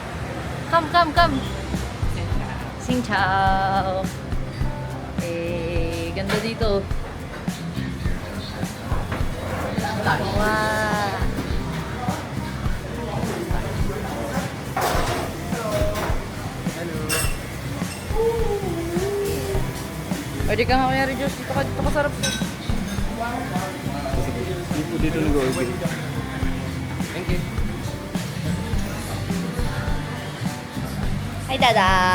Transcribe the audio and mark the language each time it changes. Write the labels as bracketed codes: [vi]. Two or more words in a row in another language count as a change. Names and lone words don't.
[vi] Come. Xin chào. [tl] Ganda dito. Wow. Pwede ka nga kaya, Josh. Dito ka sarap. Dito nag-order. [en] Thank you. Hi, Dada.